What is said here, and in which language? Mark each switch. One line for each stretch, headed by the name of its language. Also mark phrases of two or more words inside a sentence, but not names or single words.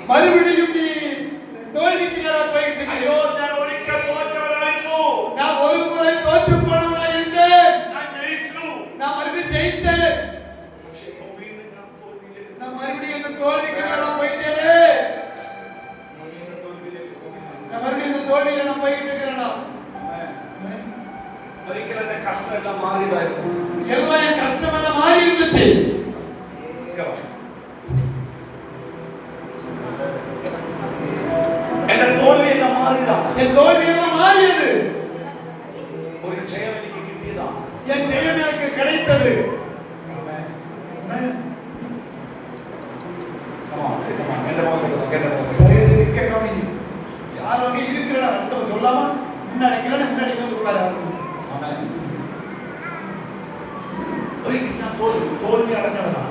Tamil: மறுபடியும் நீ தோல்விக்கு நேராக போயிட்டு
Malayalam: അയ്യോ,
Tamil: இருக்கிறீர்கள்.
Malayalam: ഞാൻ ഒരിക്കൽ തോറ്റവനായിരുന്നു.
Tamil: நான் ஒரு முறை தோற்று போனவனாய் இருந்தேன்.
Malayalam: ഞാൻ ജയിച്ചു.
Tamil: நான் மறுபடியும் ஜெயித்தேன்.
Malayalam: പക്ഷേ ഇപ്പോൾ വീണ്ടും ഞാൻ തോൽവിയിലേക്ക്
Tamil: நான் மறுபடியும் இந்த தோல்விக்கு நேராக போயிட்டேனே. நான் மறுபடியும் இந்த தோல்வியில நான் போயிட்டு இருக்கிறேனா?
Malayalam: ഒരിക്കൽ എന്റെ കഷ്ടമെല്ലാം മാറിയതായിരുന്നു.
Tamil: எல்லாம் என் கஷ்டமெல்லாம் மாறி இருந்துச்சு.
Malayalam: എന്റെ തോൽവിയെല്ലാം മാറിയതാണ്.
Tamil: என் தோல்வியெல்லாம் மாறியது.
Malayalam: ഒരു ജയം എനിക്ക് കിട്ടിയതാണ്.
Tamil: என் ஜெயம் எனக்கு கிடைத்தது.
Malayalam: എന്റെ മുഖത്തേക്ക്
Tamil: தயவு செய்து இங்க கவனிங்க. யார் அங்க இருக்கிறா அடுத்தவங்க சொல்லாமா? முன்னாடி வந்து உட்கார ஆரம்பிங்க.
Malayalam: ഒരിക്കൽ ഞാൻ തോൽവി അടഞ്ഞവനാണ്.